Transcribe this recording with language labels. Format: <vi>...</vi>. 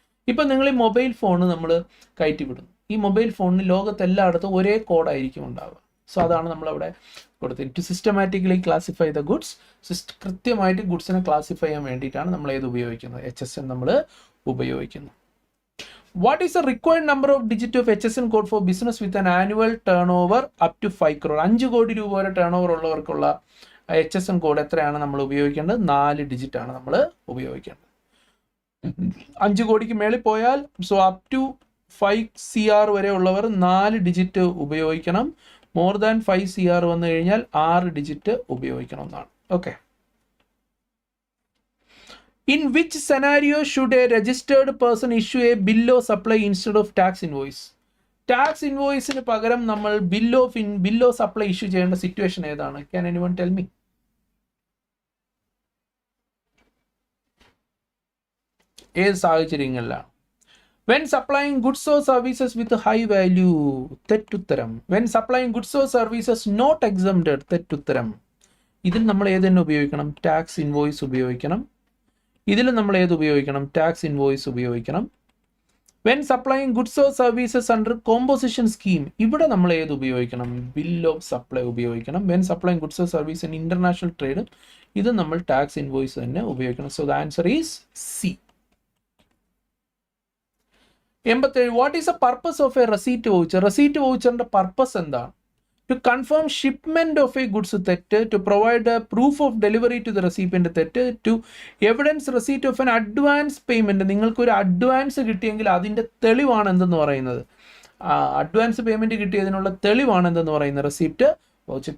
<ml>ഇപ്പം നിങ്ങൾ ഈ മൊബൈൽ ഫോൺ നമ്മൾ കയറ്റി വിടുന്നു. ഈ മൊബൈൽ ഫോണിന് ലോകത്തെല്ലായിടത്തും ഒരേ കോഡായിരിക്കും ഉണ്ടാവുക. സോ അതാണ് നമ്മളവിടെ കൊടുത്തത്.</ml> <en>To systematically classify the goods.</en> <ml>കൃത്യമായിട്ട് ഗുഡ്സിനെ ക്ലാസിഫൈ ചെയ്യാൻ വേണ്ടിയിട്ടാണ് നമ്മൾ ഏത് ഉപയോഗിക്കുന്നത്, HSN നമ്മൾ ഉപയോഗിക്കുന്നത്.</ml> <en>What is the required number of digit of HSN code for business with an annual turnover up to 5 crore?</en> <ml>5 കോടി രൂപ വരെ ടേൺ ഓവർ ഉള്ളവർക്കുള്ള HSN കോഡ് എത്രയാണ് നമ്മൾ ഉപയോഗിക്കേണ്ടത്? 4 ഡിജിറ്റ് ആണ് നമ്മൾ ഉപയോഗിക്കേണ്ടത്. 5 കോടിക്ക് മേളിൽ പോയാൽ അപ് ടു 5 CR വരെ ഉള്ളവർ 4 ഡിജിറ്റ് ഉപയോഗിക്കണം. മോർ ദാൻ 5 CR വന്നു കഴിഞ്ഞാൽ 6 ഡിജിറ്റ് ഉപയോഗിക്കണം എന്നാണ്.</ml> <en>Okay. In which scenario should a registered person issue a bill of supply instead of tax invoice?</en> <ml>Tax ഇൻവോയ്സിന് പകരം നമ്മൾ bill of supply ഇഷ്യൂ ചെയ്യേണ്ട സിറ്റുവേഷൻ ഏതാണ്?</ml> <en>Can anyone tell me?</en> <ml>ഏത് സാഹചര്യങ്ങളിലാണ്?</ml> <en>When supplying goods or services with high value,</en> <ml>തെറ്റുത്തരം.</ml> <en>When supplying goods or services not exempted,</en> <ml>തെറ്റുത്തരം. ഇതിൽ നമ്മൾ ഏത് തന്നെ ഉപയോഗിക്കണം? ടാക്സ് ഇൻവോയ്സ് ഉപയോഗിക്കണം. ഇതിൽ നമ്മൾ ഏത് ഉപയോഗിക്കണം? ടാക്സ് ഇൻവോയ്സ് ഉപയോഗിക്കണം.</ml> <en>when supplying goods or services under composition scheme,</en> <ml>ഇവിടെ നമ്മൾ ഏത് ഉപയോഗിക്കണം? ബിൽ ഓഫ് സപ്ലൈ ഉപയോഗിക്കണം.</ml> <en>when supplying goods or service in international trade,</en> <ml>ഇത് നമ്മൾ ടാക്സ് ഇൻവോയ്സ് തന്നെ ഉപയോഗിക്കണം.</ml> <en>So the answer is C. 87. What is the purpose of a receipt voucher?</en> <ml>Receipt വൗച്ചറിന്റെ purpose എന്താണ്?</ml> <en>To confirm shipment of a goods</en> <ml>തെറ്റ്,</ml> <en>to provide a proof of delivery to the recipient തെറ്റ്, to evidence receipt of an advance payment.</en> <ml>നിങ്ങൾക്കൊരു advance കിട്ടിയെങ്കിൽ അതിൻ്റെ തെളിവാണ് എന്തെന്ന് പറയുന്നത്, advance payment കിട്ടിയതിനുള്ള തെളിവാണ് എന്തെന്ന് പറയുന്നത് റെസിപ്റ്റ് വൗച്ചർ.</ml>